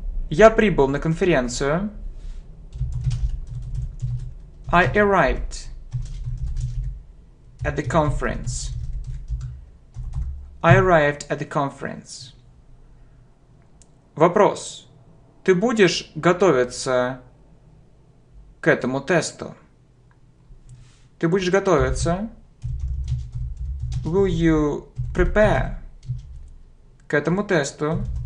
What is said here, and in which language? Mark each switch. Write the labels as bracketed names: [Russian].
[Russian] Я прибыл на конференцию. [English] I arrived at the conference. I arrived at the conference. [Russian] Вопрос. Ты будешь готовиться к этому тесту? Ты будешь готовиться? [English] Will you prepare [Russian] к этому тесту?